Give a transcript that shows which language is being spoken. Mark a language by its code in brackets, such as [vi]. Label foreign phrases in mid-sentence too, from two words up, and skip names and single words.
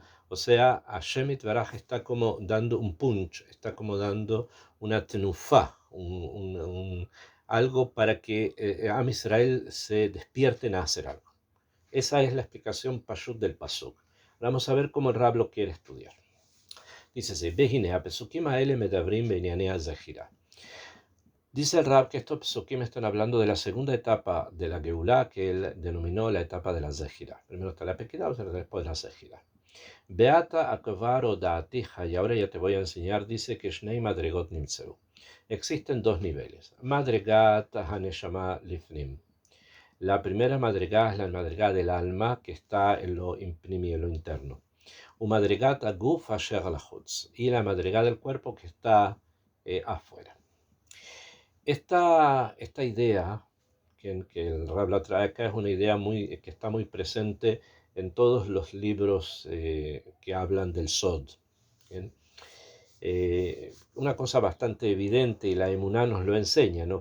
[es] O sea, [he] השם יתברך [es] está como dando un punch, está como dando una tenufá, algo para que [he] עם ישראל [es] se despierten a hacer algo. Esa es la explicación pashut del pasuk. Vamos a ver cómo el Rab lo quiere estudiar. Dice así, [he] הנה פסוקים אלה מדברים בענייני זכירה. [es] Dice el Rab que estos pesukim están hablando de la segunda etapa de la Geulá, que él denominó la etapa de la Zahira. Primero está la Pequidá, después la Zahira. [he] ועתה כבר הודעתיך, [es] y ahora ya te voy a enseñar, dice que [he] שני מדרגות נמצאו. [es] Existen dos niveles. [he] מדרגת הנשמה לפנים. [es] La primera madregá es la madregá del alma, que está en lo imprimi, en lo interno. [he] ומדרגת הגוף אשר לחוץ. [es] Y la madregá del cuerpo, que está afuera. Esta idea que el Rab la trae acá es una idea que está muy presente en todos los libros que hablan del Sod. ¿Bien? Una cosa bastante evidente, y la Emuná nos lo enseña, ¿no?